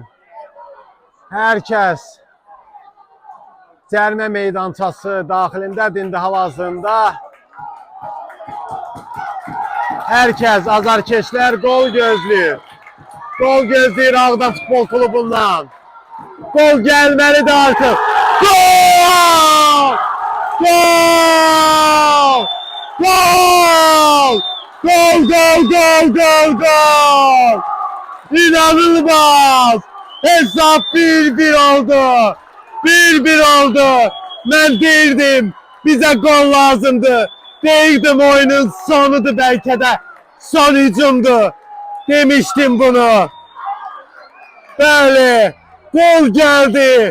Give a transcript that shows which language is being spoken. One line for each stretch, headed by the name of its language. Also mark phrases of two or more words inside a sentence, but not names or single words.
Azerbaijani: Hər kəs cərimə meydançası daxilindədir indi hal-hazırda. Hər kəs, azarkeşlər qol gözləyir. Qol gözləyir Ağdam Futbol Klubundan. Gol gəlməlidir artıq. Gol! Gol! Gol! Gol, gol, gol, gol, gol! İnanılmaz! Hesap 1-1 oldu. 1-1 oldu. Mən deyirdim, bizə gol lazımdı. Deyirdim, oyunun sonudur bəlkə də. Son hücumdu. Demiştim bunu. Bəli, gol gəldi.